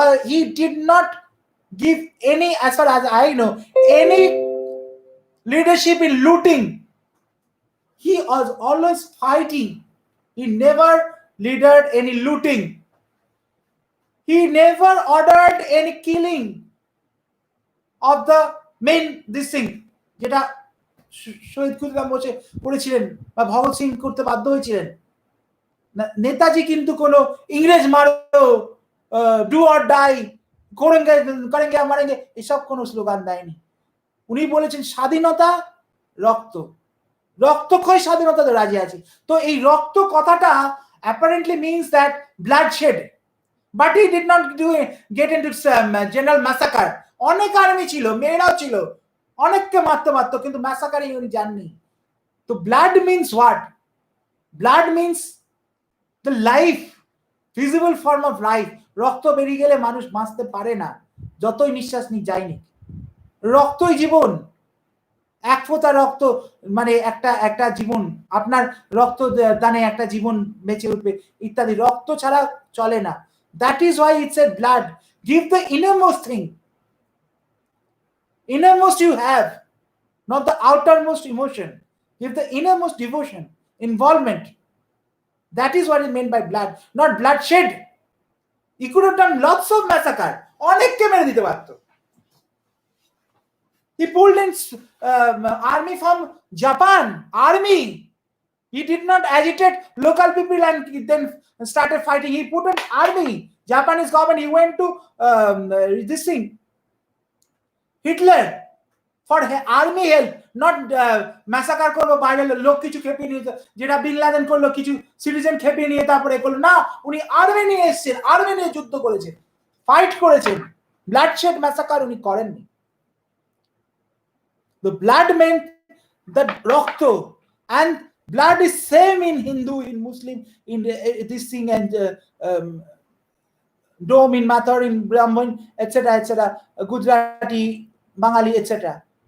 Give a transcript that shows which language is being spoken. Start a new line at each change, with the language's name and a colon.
English: He did not give any, as far as I know, any leadership in looting. He was always fighting. He never leaded any looting. He never ordered any killing of the main this thing,
Bangla: যেটা শহীদ ক্ষুদিরাম বসে করেছিলেন বা ভগৎ সিং করতে বাধ্য হয়েছিলেন. নেতাজি কিন্তু কোনো ইংরেজ মারো,
English: do or die,
Hindi: করেঙ্গে মারেঙ্গে,
Bangla: এসব কোনো স্লোগান দেয়নি. উনি বলেছেন স্বাধীনতা, রক্ত, রক্তক্ষয় স্বাধীনতাতে রাজি আছি. তো এই রক্ত কথাটা
English: apparently means that bloodshed, but he did not get into general massacre.
Bangla: অনেক আর্মি ছিল, মেয়েরাও ছিল, অনেককে মারতে, কিন্তু ম্যাসাকারে উনি যাননি.
English: তো blood means what? Blood means the life, visible form of life.
Bangla: রক্ত বেরিয়ে গেলে মানুষ বাঁচতে পারে না, যতই নিঃশ্বাস নিয়ে যায়নি. রক্তই জীবন. এক ফোঁটা রক্ত মানে একটা জীবন. আপনার রক্ত দানে একটা জীবন বেঁচে উঠবে ইত্যাদি. রক্ত ছাড়া চলে না.
English: That is why it's a blood. Give the innermost thing. Innermost you have, not the outermost emotion. Give the innermost devotion, involvement. That is what is meant by blood, not bloodshed. He could have done lots of massacre.
Bangla: অনেককে মেরে দিতে পারত.
English: He pulled in army from Japan. Army. He did not agitate local people and then started fighting. He put an army. Japanese government. He went to this thing, Hitler, for army help, not massacre
Bangla: করবো বাইরের লোক কিছু খেপিয়ে নিয়ে, যেটা bin Laden করলো, কিছু citizen খেপিয়ে নিয়ে তারপরে করলো না. উনি আর্মি নিয়ে এসেছেন, আর্মি নিয়ে যুদ্ধ করেছেন, ফাইট করেছেন. ব্লাডশেড ম্যাসাকার উনি করেননি.
English: The blood meant the rakta, and blood is same in Hindu, in Muslim, in this thing, and Dom in Mathur, in Brahmin, etc., Gujarati, Bengali, etc.